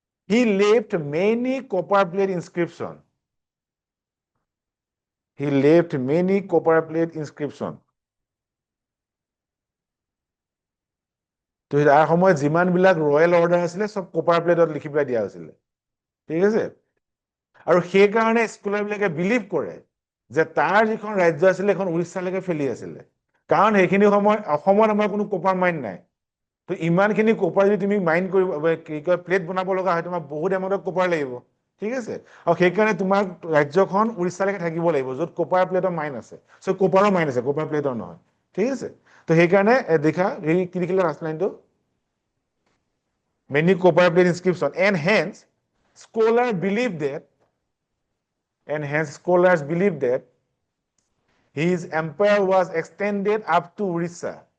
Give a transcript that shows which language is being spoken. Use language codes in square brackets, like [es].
[en] He left many copper plate inscription. He left many copper plate inscription. [as] তো তাৰ সময়ত যিমানবিলাক ৰয়েল অৰ্ডাৰ আছিলে চব কপাৰ প্লেটত লিখি পেলাই দিয়া হৈছিলে, ঠিক আছে। আৰু সেইকাৰণে স্কলাৰবিলাকে বিলিভ কৰে যে তাৰ যিখন ৰাজ্য আছিলে এখন উৰিষ্যালৈকে ফেলি আছিলে, কাৰণ সেইখিনি সময়ত অসমত আমাৰ কোনো কপাৰ মাইন নাই। তো ইমানখিনি কপাৰ যদি তুমি মাইন কৰিব কি কয় প্লেট বনাব লগা হয়, তোমাৰ বহুত এমাউণ্টত কপাৰ লাগিব, ঠিক আছে। আৰু সেইকাৰণে তোমাৰ ৰাজ্যখন উৰিষ্যালৈকে থাকিব লাগিব য'ত কপাৰ প্লেটৰ মাইন আছে। চ' কপাৰৰ মাইন আছে, কপাৰ প্লেটৰ নহয়, ঠিক আছে। তো সেইকাৰণে দেখা এই কি লিখিলে লাষ্ট লাইনটো, [en] many copper plate inscription scholars believe that scholars believe that his empire was extended up to Orissa.